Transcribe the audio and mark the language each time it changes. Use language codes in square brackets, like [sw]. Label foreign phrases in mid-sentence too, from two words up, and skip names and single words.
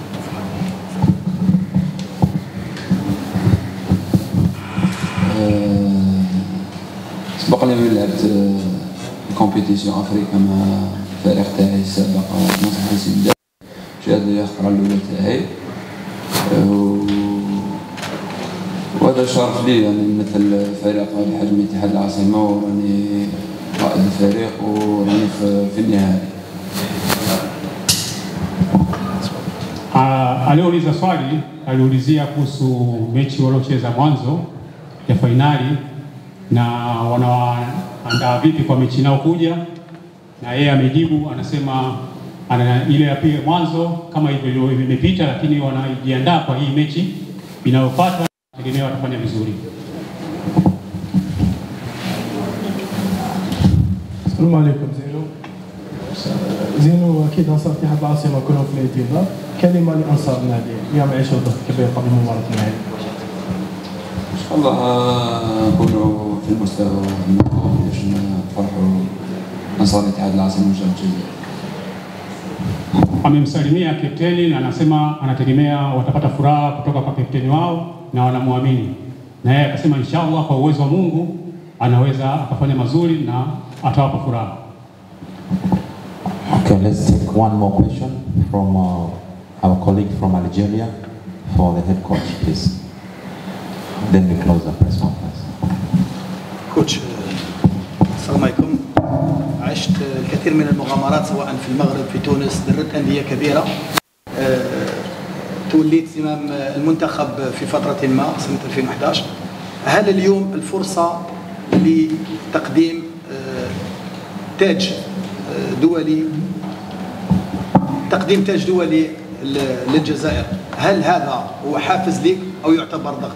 [ar] سبق لي من لعبت كومبيتيسيون افريقيا مع الفريق تاعي السابق نصر حسين داب، شهادة لي الخبرة الأولى تاعي، وهذا شرف لي يعني نمثل فريق بحجم اتحاد العاصمة، وراني قائد الفريق وراني في النهائي. [sw] Aliouliza swali, aliulizia kuhusu mechi waliocheza mwanzo ya fainali na wanaandaa vipi kwa mechi inayokuja, na yeye amejibu, anasema ile ya pili mwanzo kama hivyo imepita, lakini wanajiandaa kwa hii mechi inayofuata, tegemea watafanya vizuri. [ar] السلام عليكم. زينو اكيد انصار اتحاد العاصمه كلهم في الانتظار. كلمه لانصار النادي اليوم عيشوا ضغط كبير قبل مباراه النهائي. ان شاء الله نكونوا في المستوى المطلوب باش نفرحوا انصار اتحاد العاصمه وشباب الجزائر. [sw] Amemsalimia kapteni na anasema anategemea watapata furaha kutoka kwa kapteni wao na wanamwamini, na yeye akasema inshallah kwa uwezo wa Mungu anaweza akafanya mazuri na atawapa furaha. [en] Okay, let's take one more question from our colleague from Algeria for the head coach, please. Then we close the press conference. [ar] كوتش السلام عليكم. عشت الكثير من المغامرات سواء في المغرب في تونس، دربت أندية كبيرة، توليت زمام المنتخب في فترة ما سنة 2011. هل اليوم الفرصة لتقديم تاج دولي، تقديم تاج دولي للجزائر، هل هذا هو حافز لك أو يعتبر ضغط؟